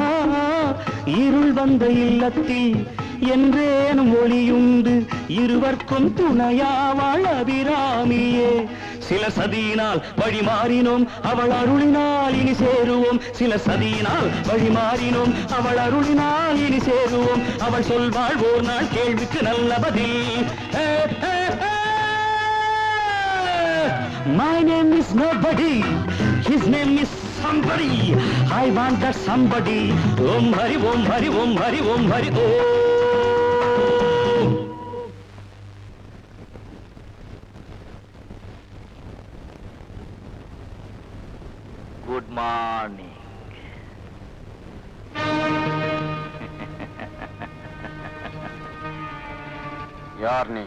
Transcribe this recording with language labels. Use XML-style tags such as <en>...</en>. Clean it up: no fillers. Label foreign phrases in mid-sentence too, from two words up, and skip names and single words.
<ta>இருள் வந்த இல்லத்தில் என்றேனும் ஒளியுண்டு, இருவர்க்கும் துணையாவாள் அபிராமியே. சில சதியினால் வழி மாறினோம், அவள் அருளினால் இனி சேருவோம். சில சதியினால் வழி மாறினோம், அவள் அருளினால் இனி சேருவோம். அவள் சொல்வாள் ஓர் நாள் கேள்விக்கு நல்ல பதில்.</ta> <en>My name is nobody, his name is somebody. I want that somebody.</en> <sa>ॐ हरि, ॐ हरि, ॐ हरि, ॐ हरि, ॐ.</sa> <en>good morning.</en> <ta>யார் நீ?</ta>